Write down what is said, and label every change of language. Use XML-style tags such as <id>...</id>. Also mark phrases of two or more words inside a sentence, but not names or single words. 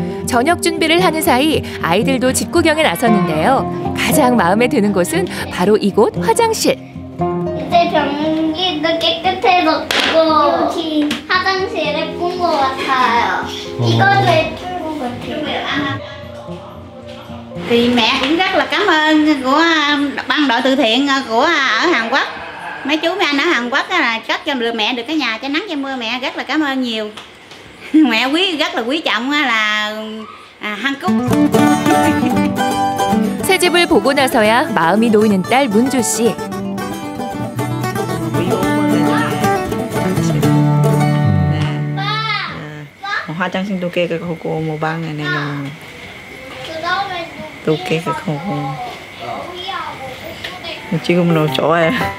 <ko>저녁 준비를 하는 사이 아이들도 집 구경에 나섰는데요. 가장 마음에 드는 곳은 바로 이곳 화장실. 이제 변기도 깨끗해졌고 화장실 예쁜 것 같아요. 이거도 예쁜 것 같아요.</ko> <vi>Thì mẹ cũng rất là cảm ơn của ban đội từ thiện của ở Hàn Quốc. Mấy chú mấy anh ở Hàn Quốc là cất cho mẹ được cái nhà che nắng che mưa, mẹ rất là cảm ơn nhiều. Mẹ rất là quý trọng là 한국.</vi> <ko>새 집을 보고 나서야 마음이 놓이는 딸 문주 씨. 화장실도 깨끗하고 뭐 방에는 또 깨끗하고 지금은 좋아요.</ko>